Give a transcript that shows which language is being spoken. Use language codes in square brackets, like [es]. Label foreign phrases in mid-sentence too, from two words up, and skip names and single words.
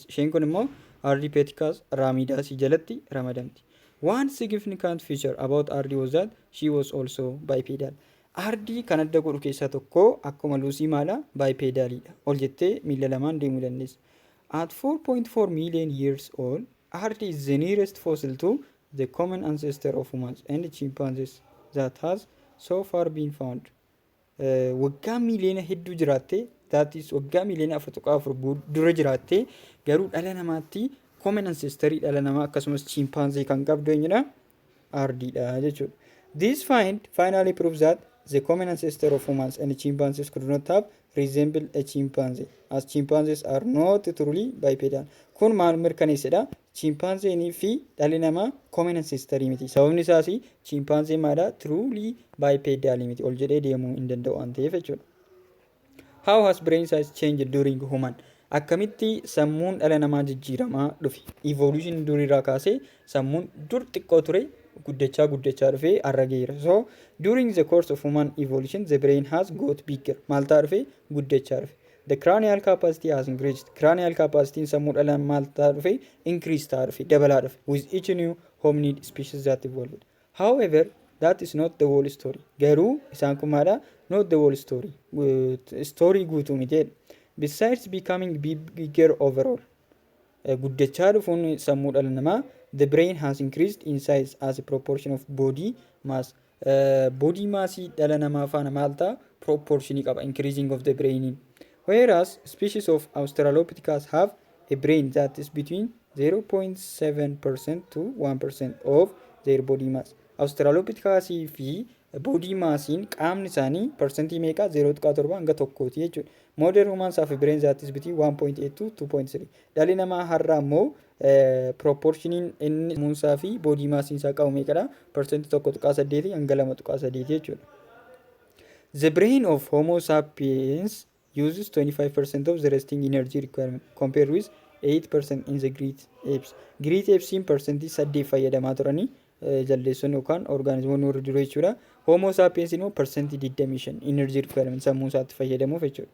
[om] Isheen kun immoo Ardipethecus ramidus jalatti ramadamti. [en] One significant feature about RD was that she was also bipedal. [om] RD kan adda godhu keessaa tokko akkuma Lucy maala bipedalidha. Ol jettee miila lamaan deemuu dandeessa. [en] At 4.4 million years old, RD is the nearest fossil to the common ancestor of humans and chimpanzees that has so far been found. [om] Waggaa miiliyoona hedduu jiraatte, [en] that is [om] waggaa miiliyoona 4.4 dura jiraatte, garuu dhala namaatti [en] common ancestor [om] dhala namaa akkasumas chimpanzee kan qabdu eenyudha? RDdha jechuudha. [en] This find finally proves that the common ancestor of humans and chimpanzees could not have resembled a chimpanzee, as chimpanzees are not truly bipedal. [om] Kun maal mirkaneessedha? Chimpanzee fi dhalli namaa [en] common ancestor [om] miti. Sababni isaas chimpanzee maadha [en] truly bipedal [om] miti. Ol jedhee deemuu hin danda'u waan ta'eef jechuudha. [en] How has brain size changed during human? [om] Akkamitti sammuun dhala namaa jijjiiramaa dhufe? Evolution durirraa kaasee sammuun dur xiqqoo ture guddachaa dhufe arrageera. [en] So during the course of human evolution the brain has got bigger. [om] Maal ta'a dhufe? Guddachaa dhufe. [en] The cranial capacity has increased. Cranial capacity [om] sammuu dhala namaa maal ta'a dhufe? Increase ta'a dhufe, dabalaa dhufe [en] with each new hominid species that evolved. However, that is not the whole story. [om] Garuu isaan kun maadha? [en] Not the whole story. [om] Story guutuu miti. [en] Besides becoming bigger overall, [om] guddachaa dhufuun sammuu dhala namaa, [en] the brain has increased in size as a proportion of body mass. Body mass [om] dhala namaa faana maal ta'a? Proportionii qaba, increasing of the brain. [en] Whereas species of Australopithecus have a brain that is between 0.7% to 1% of their body mass. [om] Australopithecus fi [en] body massiin [om] qaamni isaanii percentii meeqa? 0.7 hanga 1 jechuudha. [en] Modern humans have a brain that is between 1.8 to 2.3. [om] Dhalli namaa har'a immoo proportioniin inni muunsaa fi [en] body massiin [om] isaa qabu meeqadha? Percentii 1.8 hanga 2.8 jechuudha. [en] The brain of Homo sapiens uses 25% of the resting energy requirement compared with 8% in the great apes. Great apes [om] in percentii 8 fayyadamaa turanii jaldeessoon yookaan organismoonni warri dura jechuudha. Homo sapiens immoo percentii 25 [en] energy requirement [om] sammuu isaatti fayyadamuuf jechuudha.